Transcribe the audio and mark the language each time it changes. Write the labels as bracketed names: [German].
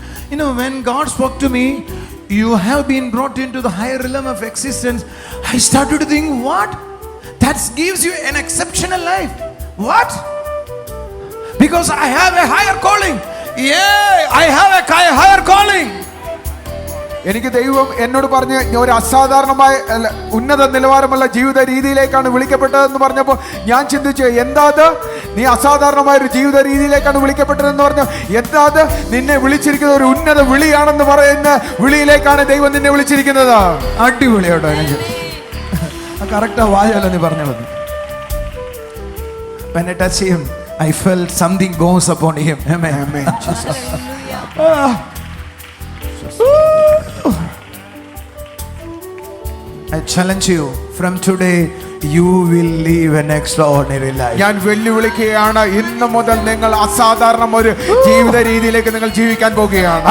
[English] You know, when God spoke to me, you have been brought into the higher realm of existence. I started to think, what? That gives you an exceptional life. What? Because I have a higher calling. Yeah, I have a higher calling. [Malayalam] എനിക്ക് ദൈവം എന്നോട് പറഞ്ഞ് ഒരു അസാധാരണമായ ഉന്നത നിലവാരമുള്ള ജീവിത രീതിയിലേക്കാണ് വിളിക്കപ്പെട്ടതെന്ന് പറഞ്ഞപ്പോൾ ഞാൻ ചിന്തിച്ചു, എന്താ അത്? നീ അസാധാരണമായ ഒരു ജീവിത രീതിയിലേക്കാണ് വിളിക്കപ്പെട്ടതെന്ന് പറഞ്ഞു. എന്താ അത്? നിന്നെ വിളിച്ചിരിക്കുന്നത് ഒരു ഉന്നത വിളിയാണെന്ന് പറയുന്ന വിളിയിലേക്കാണ് ദൈവം നിന്നെ വിളിച്ചിരിക്കുന്നത്. അടിപൊളിയോട്ടോ. എനിക്ക് കറക്റ്റാ വായല്ല നീ പറഞ്ഞത്. [English] When I touch him, I felt something goes upon him. Amen. Amen. Jesus. I challenge you, from today you will live an extraordinary life. [Malayalam] ഞാൻ വെല്ലുവിളിക്കുകയാണ്, ഇന്ന് മുതൽ നിങ്ങൾ അസാധാരണ ഒരു ജീവിത രീതിയിലേക്ക് നിങ്ങൾ ജീവിക്കാൻ പോകുകയാണ്.